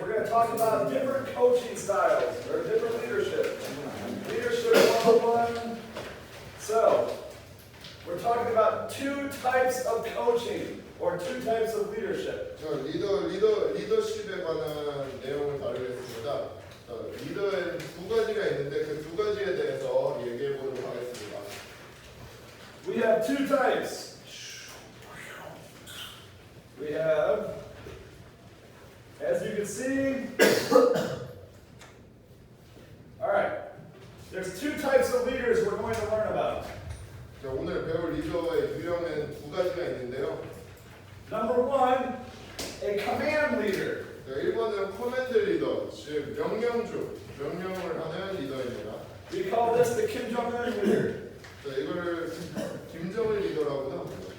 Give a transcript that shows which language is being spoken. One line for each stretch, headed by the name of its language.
English: We're gonna talk about different coaching styles or different leadership. Leadership 101. So, we're talking about two types of coaching or two types of leadership.
Korean: 리더십에 관한 내용을 다루겠습니다. 리더에는 두 가지가 있는데 그 두 가지에 대해서 얘기해 보도록 하겠습니다.
English: We have two types. We have, as you can see, all right, there's two types of leaders we're going to learn about.
Korean: 자, 오늘 배울 리더의 유형은 두 가지가 있는데요.
English: Number one, a command leader.
Korean: 자, 1번은 커맨드 리더, 즉 명령을 하는 리더입니다.
English: We call this the Kim Jong-un leader.
Korean: 자, 이거를 김정일 리더라고도 합니다.